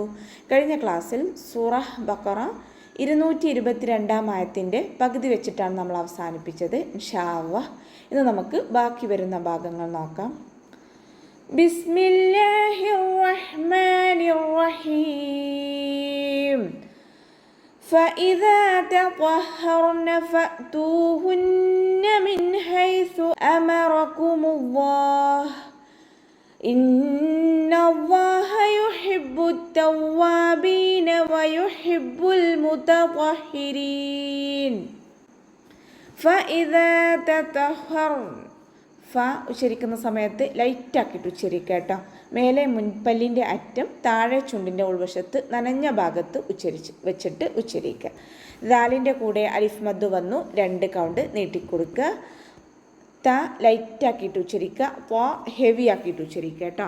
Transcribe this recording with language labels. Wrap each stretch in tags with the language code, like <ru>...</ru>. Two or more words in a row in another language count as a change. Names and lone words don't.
<ml>കഴിഞ്ഞ ക്ലാസ്സിൽ സൂറ ബഖറ 222 ആയത്തിൻ്റെ പകുതി വെച്ചിട്ടാണ് നമ്മൾ അവസാനിപ്പിച്ചത്.</ml> <ar>إن شاء الله</ar> <ml>ഇന്ന് നമുക്ക് ബാക്കി വരുന്ന ഭാഗങ്ങൾ നോക്കാം.</ml> <ar>بسم الله الرحمن الرحيم. فإذا تطهرن فأتوهن من حيث أمركم الله إن الله يحب التوابين ويحب المتطهرين. فإذا تطهرن</ar> <ml>ഉച്ചരിക്കുന്ന സമയത്ത് ലൈറ്റാക്കിയിട്ട് ഉച്ചരിക്കുക കേട്ടോ. മേലെ മുൻപല്ലിൻ്റെ അറ്റം താഴെ ചുണ്ടിൻ്റെ ഉൾവശത്ത് നനഞ്ഞ ഭാഗത്ത് വെച്ചിട്ട് ഉച്ചരിക്കുക. ദാലിൻ്റെ കൂടെ അലിഫ് മദ് വന്നു, 2 കൗണ്ട് നീട്ടിക്കൊടുക്കുക. ത ലൈറ്റാക്കിയിട്ട് ഉച്ചരിക്കുക, പ ഹെവി ആക്കിയിട്ട് ഉച്ചരിക്കുക കേട്ടോ.</ml>